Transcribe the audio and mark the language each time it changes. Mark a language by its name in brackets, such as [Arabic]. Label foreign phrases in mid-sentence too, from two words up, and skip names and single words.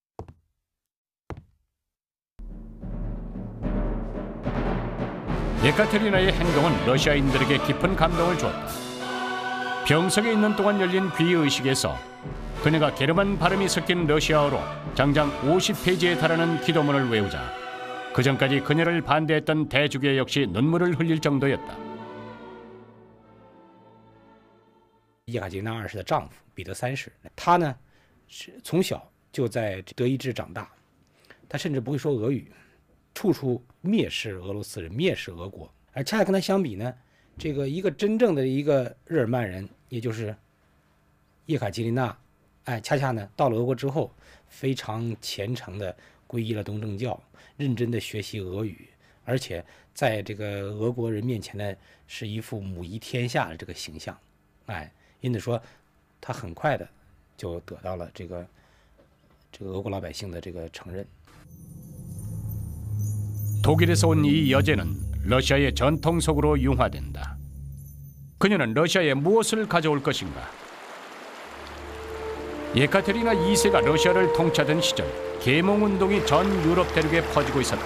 [Korean] 예카테리나의 행동은 러시아인들에게 깊은 감동을 주었다. 병석에 있는 동안 열린 귀의식에서 그녀가 게르만 발음이 섞인 러시아어로 장장 50페이지에 달하는 기도문을 외우자 그전까지 그녀를 반대했던 대주교 역시 눈물을 흘릴 정도였다. [Chinese] 叶卡捷琳娜二世的丈夫彼得三世，他呢是从小就在德意志长大，他甚至不会说俄语，处处蔑视俄罗斯人，蔑视俄国。而恰恰跟他相比呢，这个一个真正的一个日耳曼人，也就是叶卡捷琳娜，恰恰呢到了俄国之后，非常虔诚的皈依了东正教，认真的学习俄语，而且在这个俄国人面前呢，是一副母仪天下的这个形象，因此说，他很快的就得到了这个俄国老百姓的这个承认。 [Korean] 독일에서 온 이 여제는 러시아의 전통 속으로 융화된다. 그녀는 러시아에 무엇을 가져올 것인가? 예카테리나 2세가 러시아를 통치하던 시절 계몽운동이 전 유럽 대륙에 퍼지고 있었다.